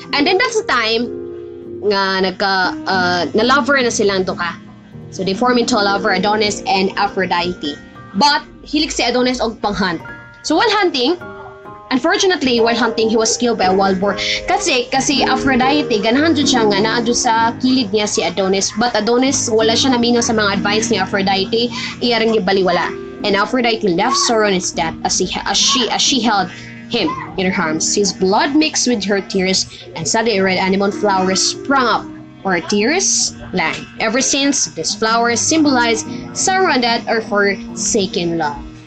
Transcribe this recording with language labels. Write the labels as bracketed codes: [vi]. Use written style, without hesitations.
[en] And then that's the time [ceb] nga na-lover na silang duka. [en] So they form into a lover, Adonis and Aphrodite. But [ceb] hilig si Adonis og panghunt. [en] So while hunting, unfortunately, while hunting, he was killed by a wild boar. [ceb] Kasi Aphrodite, ganahan dyan siya nga naadyo sa kilid niya si Adonis. But Adonis, wala siya naminaw sa mga advice ni Aphrodite, iyaring gibaliwala. [en] And Aphrodite left sorrow in his death as she held him in her arms. His blood mixed with her tears, and suddenly a red anemone flower sprung up where tears land. Ever since, this flower symbolized sorrow and death or forsaken love.